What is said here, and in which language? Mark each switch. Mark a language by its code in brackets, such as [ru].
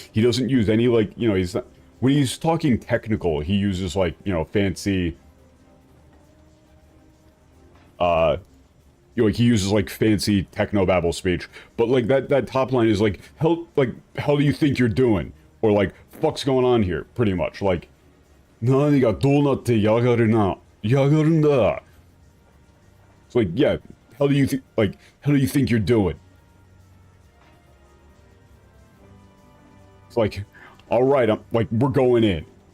[en] He doesn't use any, like, you know, he's not, when he's talking technical, he uses, like, you know, fancy, you know, he uses, like, fancy technobabble speech. But, like, that top line is, like, hell do you think you're doing? Or, like, fuck's going on here, pretty much. [ja] Like, 何がどうなってやがるな。やがるんだ. [en] It's like, yeah, how do you think you're doing? It's like, all right, I'm like, we're going in.